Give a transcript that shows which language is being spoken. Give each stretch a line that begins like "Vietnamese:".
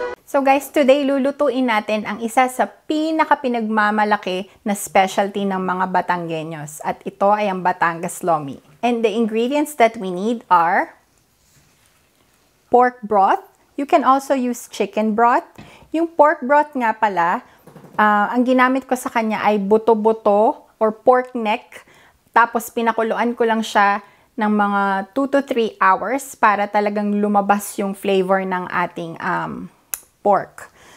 English: So guys, today
Filipino: lulutuin natin ang isa sa pinaka-pinagmamalaki na specialty ng mga Batanggenos at ito ay ang batangaslomi.
English: And the ingredients that we need are pork broth. You can also use chicken broth.
Filipino: Yung pork broth nga pala, ang ginamit ko sa kanya ay buto-buto or pork neck. Tapos pinakuluan ko lang siya ng mga 2 to 3 hours para talagang lumabas yung flavor ng ating pork.